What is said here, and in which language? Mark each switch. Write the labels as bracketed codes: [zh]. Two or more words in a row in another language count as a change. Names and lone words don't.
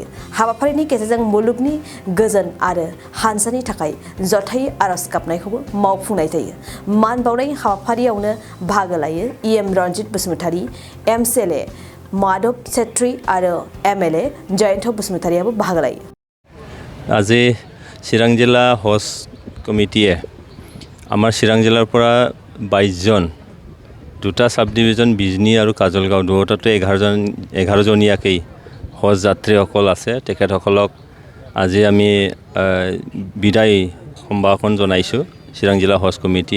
[brx] हाबाफारिनि गेजेरजों मुलुगनि गोजोन आरो हानजानि थाखाय जथायै आरज गाबनायखौबो मावफुंनाय जायो। मान बावनाय हाबाफारियावनो बाहागो लायो इएम रन्जित बसुमतारी, एमसिएलए माधव छेत्री आरो एमएलए जयन्त बसुमतारीयाबो बाहागो लायो। [as] আজি চিৰাং জিলা হজ কমিটিয়ে আমাৰ চিৰাং জিলাৰ পৰা 22 জন দুটা সাব ডিভিজন বিজনী আৰু কাজলগাঁও দুটাতে 11 জনীয়াকৈ হজ যাত্ৰীসকল আছে। তেখেতসকলক আজি আমি বিদায় সম্ভাষণ জনাইছোঁ চিৰাং জিলা হজ কমিটিয়ে।